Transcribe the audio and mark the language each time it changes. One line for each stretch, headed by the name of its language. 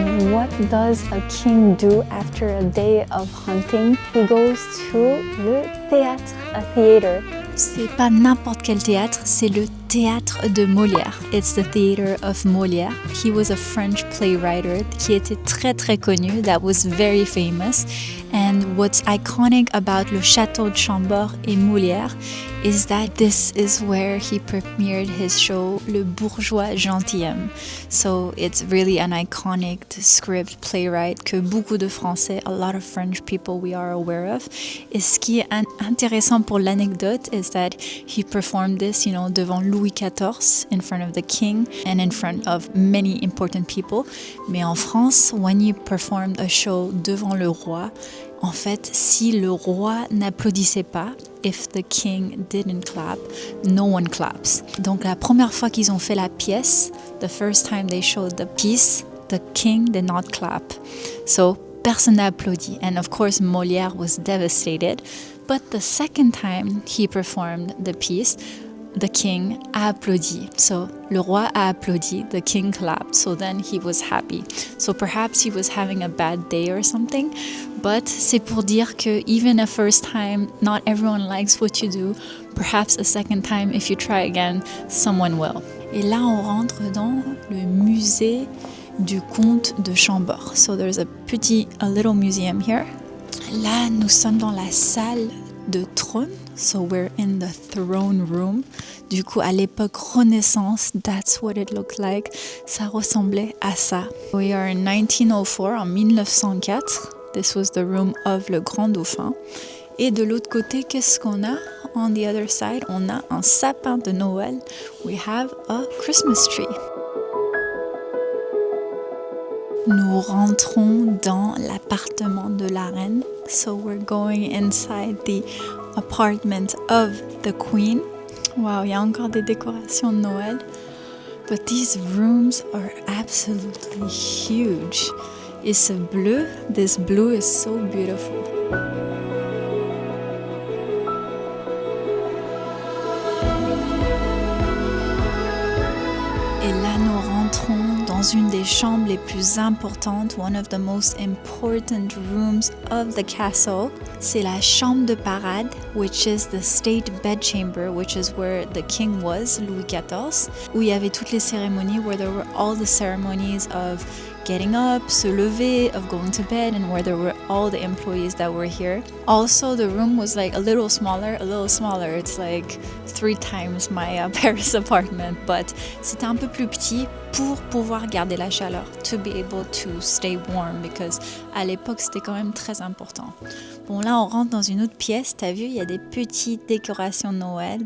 English: What does a king do after a day of hunting? He goes to le théâtre, a theater.
French: C'est pas n'importe quel théâtre, c'est le théâtre de Molière.
English: It's the theater of Molière. He was a French playwright
French: qui était très très connu,
English: that was very famous. And what's iconic about le Château de Chambord et Molière is that this is where he premiered his show, Le Bourgeois Gentilhomme. So it's really an iconic script playwright
French: que beaucoup de Français,
English: a lot of French people we are aware of.
French: Et ce qui est intéressant pour l'anecdote
English: is that he performed this,
French: devant Louis XIV,
English: in front of the king and in front of many important people.
French: Mais en France,
English: when you performed a show
French: devant le roi, en fait, si le roi n'applaudissait pas,
English: if the king didn't clap, no one claps.
French: Donc la première fois qu'ils ont fait la pièce,
English: the first time they showed the piece, the king did not clap.
French: So personne n'a applaudi.
English: And of course, Molière was devastated. But the second time he performed the piece, the king
French: a applaudi.
English: So
French: le roi a applaudi,
English: the king clapped, so then he was happy. So perhaps he was having a bad day or something, but
French: c'est pour dire que
English: even a first time, not everyone likes what you do. Perhaps a second time, if you try again, someone will.
French: Et là, on rentre dans le musée du comte de Chambord.
English: So there's a little museum here.
French: Là, nous sommes dans la salle de trône.
English: So we're in the throne room.
French: Du coup, à l'époque Renaissance,
English: that's what it looked like.
French: Ça ressemblait à ça.
English: We are in 1904,
French: en 1904.
English: This was the room of le Grand Dauphin.
French: Et de l'autre côté, qu'est-ce qu'on a?
English: On the other side,
French: on a un sapin de Noël.
English: We have a Christmas tree.
French: Nous rentrons dans l'appartement de la reine.
English: So we're going inside the apartment of the queen.
French: Wow, il y a encore des décorations de Noël.
English: But these rooms are absolutely huge.
French: Et ce bleu,
English: this blue is so beautiful.
French: Et là, nous rentrons dans une des chambres les plus importantes,
English: one of the most important rooms of the castle.
French: C'est la chambre de parade,
English: which is the state bedchamber, which is where the king was, Louis XIV,
French: où il y avait toutes les cérémonies,
English: where there were all the ceremonies of getting up,
French: se lever,
English: of going to bed, and where there were all the employees that were here. Also, the room was like a little smaller. It's like 3 times my Paris apartment, but
French: c'était un peu plus petit pour pouvoir garder la chaleur,
English: to be able to stay warm, because
French: à l'époque, c'était quand même très important. Bon, là, on rentre dans une autre pièce. T'as vu, il y a des petites décorations de Noël.